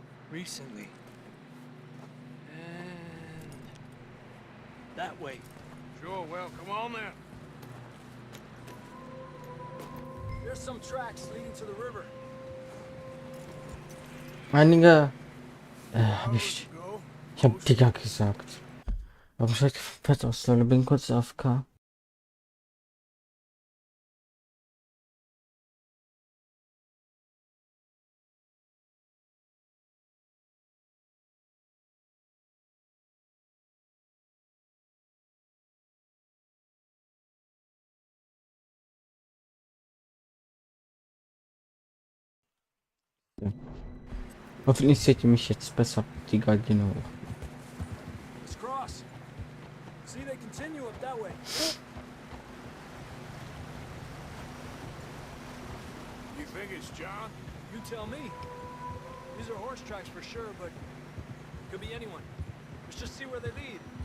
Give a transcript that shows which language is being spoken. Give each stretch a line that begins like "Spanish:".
English: Recently. And that way. Sure, well, come on then. There's some tracks leading to the river.
German: Einige, ich hab Digger gesagt. Warum schaut fett aus, Leute? Bin kurz AFK. Ja. Hoffentlich seht ihr mich jetzt besser, die Gardine hoch.
English: Let's cross. See, they continue up that way. You think it's John? You tell me. These are horse tracks for sure, but could be anyone. Let's just see where they lead.